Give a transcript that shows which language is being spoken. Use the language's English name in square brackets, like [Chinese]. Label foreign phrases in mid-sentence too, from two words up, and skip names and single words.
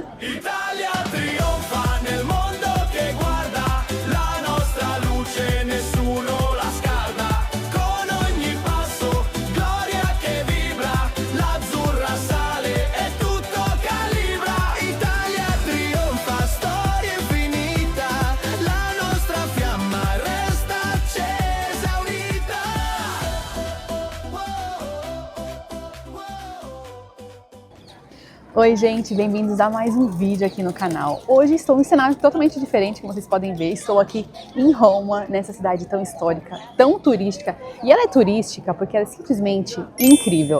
[Italian] Italia trionfa nel mondo che guarda, la nostra luce nessuno la scalda, con ogni passo gloria che vibra, l'azzurra sale e tutto calibra. Italia trionfa, storia infinita, la nostra fiamma resta accesa unita. [Portuguese] Oi gente, bem-vindos a mais um vídeo aqui no canal. Hoje estou em um cenário totalmente diferente, como vocês podem ver. Estou aqui em Roma, nessa cidade tão histórica, tão turística. E ela é turística porque ela é simplesmente incrível.